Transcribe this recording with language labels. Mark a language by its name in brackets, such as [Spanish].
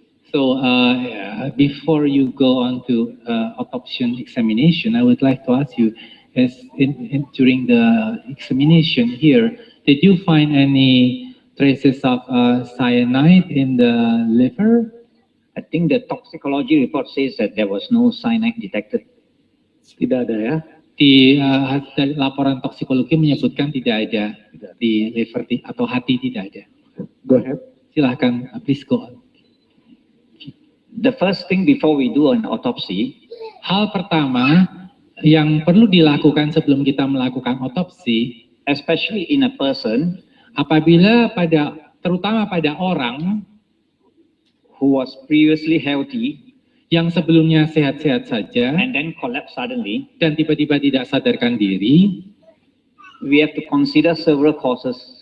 [English] So before you go on to autopsy examination, I would like to ask you, during the examination here, did you find any traces of cyanide in the liver. I think the toxicology report says that there was no cyanide detected. [Indonesian] Tidak ada ya. Di hasil laporan toksikologi menyebutkan tidak ada di liver atau hati, tidak ada. [English] Go ahead. [Indonesian] Silahkan, [English] please go on. The first thing before we do an autopsy, [Indonesian] Hal pertama yang perlu dilakukan sebelum kita melakukan otopsi, [English] especially in a person [Indonesian] apabila terutama pada orang [English] who was previously healthy [Indonesian] yang sebelumnya sehat-sehat saja [English] and then collapsed suddenly, [Indonesian] dan tiba-tiba tidak sadarkan diri, [English] we have to consider several causes.